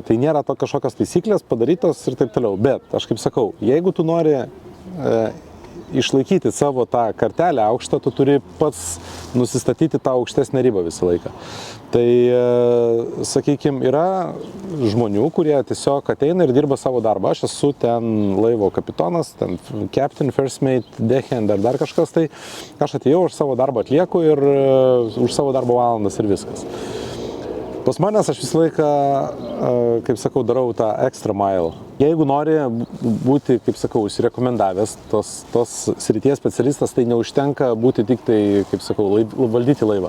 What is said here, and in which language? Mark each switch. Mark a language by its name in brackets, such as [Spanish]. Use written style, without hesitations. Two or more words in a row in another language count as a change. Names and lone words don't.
[Lithuanian] Tai nėra to kažkokios taisyklės padarytos ir taip toliau. Bet aš kaip sakau, jeigu tu nori išlaikyti savo tą kartelę aukštą, tu turi pats nusistatyti tą aukštesnę ribą visą laiką. Tai, sakykime, yra žmonių, kurie tiesiog ateina ir dirba savo darbą. Aš esu ten laivo kapitonas, ten [English] captain, first mate, [Lithuanian] deckhand ar dar kažkas, tai aš atėjau, aš savo darbą atlieku ir už savo darbo valandas ir viskas. Pas manęs aš visą laiką, kaip sakau, darau tą [English] extra mile. [Lithuanian] Jeigu nori būti, kaip sakau, įsirekomendavęs tos srities specialistas, tai neužtenka būti tik tai, kaip sakau, valdyti laivą.